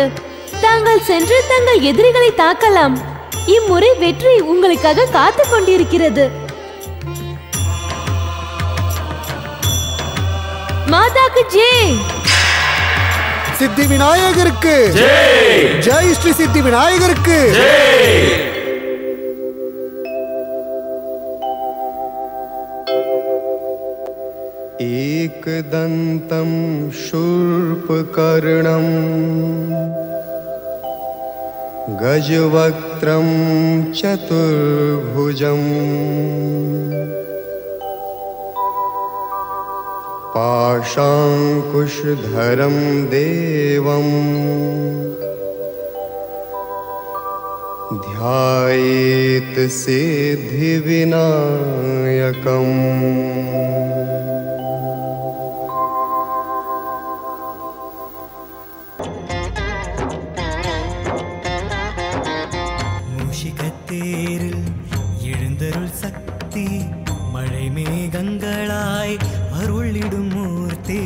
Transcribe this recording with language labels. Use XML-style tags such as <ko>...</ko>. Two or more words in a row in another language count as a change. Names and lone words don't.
<ta>தாங்கள் சென்று தங்கள் எதிரிகளை தாக்கலாம். இம்முறை வெற்றி உங்களுக்காக காத்துக் கொண்டிருக்கிறது. மாதாக்கு ஜெய். சித்தி விநாயகருக்கு ஜெய். ஸ்ரீ சித்தி விநாயகருக்கு</ta> <sa>एकदन्तं शूर्पकर्णं गजवक्त्रं चतुर्भुजं पाशाङ्कुशधरं देवं ध्यायेत् सिद्धिविनायकम्.</sa> <ta>மூஷிகத்தேரில் எழுந்தருள் சக்தி மழை மேகங்களாய் அருளிடும் மூர்த்தி.</ta>